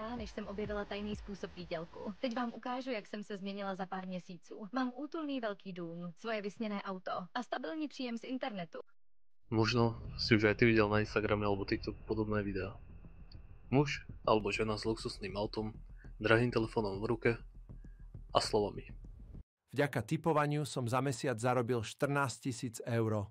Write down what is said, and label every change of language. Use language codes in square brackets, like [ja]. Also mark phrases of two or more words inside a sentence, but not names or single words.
[cs] dlouhá, než jsem objevila tajný způsob výdělku. Teď vám ukážu, jak jsem se změnila za pár měsíců. Mám útulný velký dům, svoje vysněné auto a stabilní příjem z internetu. [sk] Možno si už aj ty videl na Instagrame alebo TikTok podobné videá. Muž alebo žena s luxusným autom, drahým telefónom v ruke a slovami. Vďaka tipovaniu som za mesiac zarobil 14 000 eur.